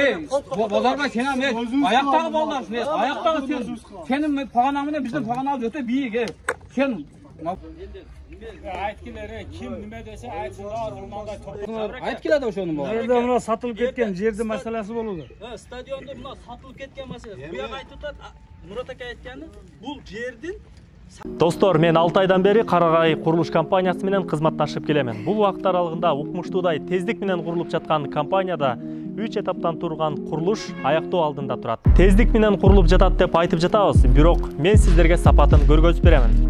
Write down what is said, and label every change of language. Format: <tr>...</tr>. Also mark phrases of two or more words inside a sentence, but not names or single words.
<uz>Bozorboy sen ham oyoqdagi bolalar, oyoqdagi sening pog'onamdan bizning pog'onamiz o'ta biyiq. Sen Aytgilari kim nima desa aytsinlar, hozir bunday to'p. aytgiladi o'shani bor. Yerda buni sotilib ketgan yerda masalasi bo'ladi. Stadionda buni sotilib ketgan masalasi. Bu yoqqa aytib o'tadi, Murat aka aytgani, bu yerdan</uz> <ky>Достор, мен 6 айдан бери Карагай курулуш компаниясы менен кызматташып келемин. Бул убакыт аралыгында укмуштуудай тездик менен курулуп жаткан компанияда 3 этаптан турган курулуш аяктоо алдында турат. Тездик менен курулуп жатат деп айтып жатабыз, бирок мен сиздерге сапатын көргөзүп беремин.</ky>